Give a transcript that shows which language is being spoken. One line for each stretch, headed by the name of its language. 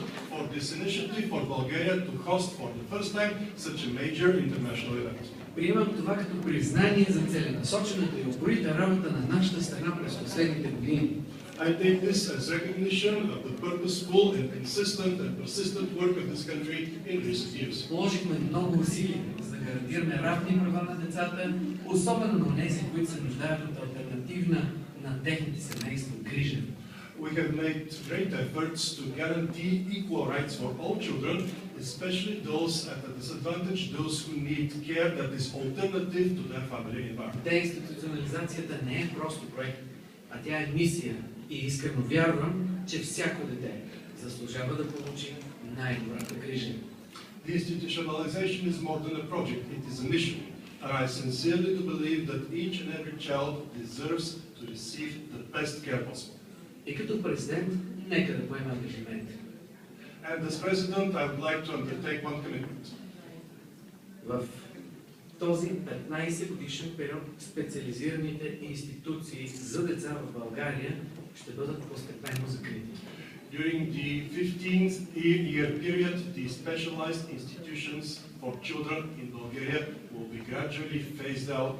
English: For this initiative for Bulgaria to host for the first time such a major international event.
Bulgarian: Приемам това като признание за целенасочената и упорита работа на нашата страна през последните години.
English: I take this as recognition of the purposeful and consistent and persistent work of this country in recent years.
Bulgarian: Положихме много усилия за да гарантираме равни права на децата, особено на тези, които се нуждаят от алтернативна на техните семейства грижа.
English: We have made great efforts to guarantee equal rights for all children, especially those at a disadvantage, those who need care that is alternative to their family environment.
Bulgarian: Деинституционализацията не е просто проект, а тя е мисия и искрено вярвам, че всяко дете заслужава да получи най-добрата грижа.
English: The institutionalization is more than a project, it is a mission, and I sincerely do believe that each and every child deserves to receive the best care possible.
Bulgarian: И като президент, нека да поема ангажимент.
English: And as president, I would like to undertake one commitment.
Bulgarian: В този 15 годишен период специализираните институции за деца в България ще бъдат постепенно закрити.
English: During the 15-year period, the specialized institutions for children in Bulgaria will be gradually phased out